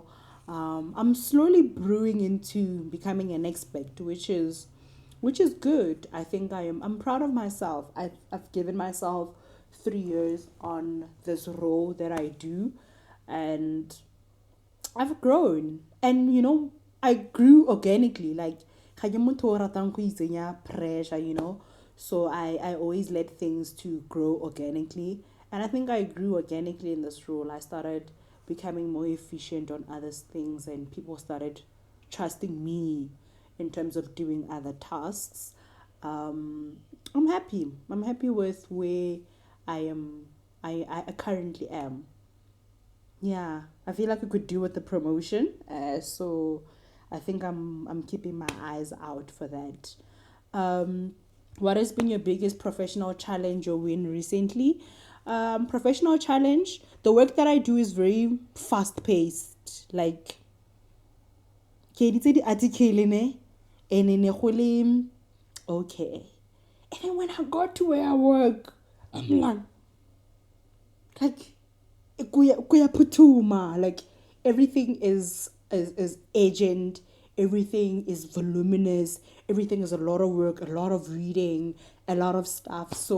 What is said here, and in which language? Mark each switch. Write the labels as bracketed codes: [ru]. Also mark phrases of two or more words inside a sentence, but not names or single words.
[en] I'm slowly brewing into becoming an expert, which is good. I think I'm proud of myself. I've given myself 3 years on this role that I do, and I've grown. And you know, I grew organically. [tn] Like ga ke motho o ratang go itsenya pressure, [en] you know. So I always let things to grow organically. And I think I grew organically in this role. I started becoming more efficient on other things, and people started trusting me in terms of doing other tasks. I'm happy. I'm happy with where I am. I currently am. Yeah, I feel like I could do with the promotion. So I think I'm keeping my eyes out for that. What has been your biggest professional challenge or win recently? Professional challenge. The work that I do is very fast paced. Like, [tn] ke editse di-article ne, [en] and then okay. And then when I got to where I work, I'm like kuyaphuthuma, like everything is urgent, everything is voluminous, everything is a lot of work, a lot of reading, a lot of stuff.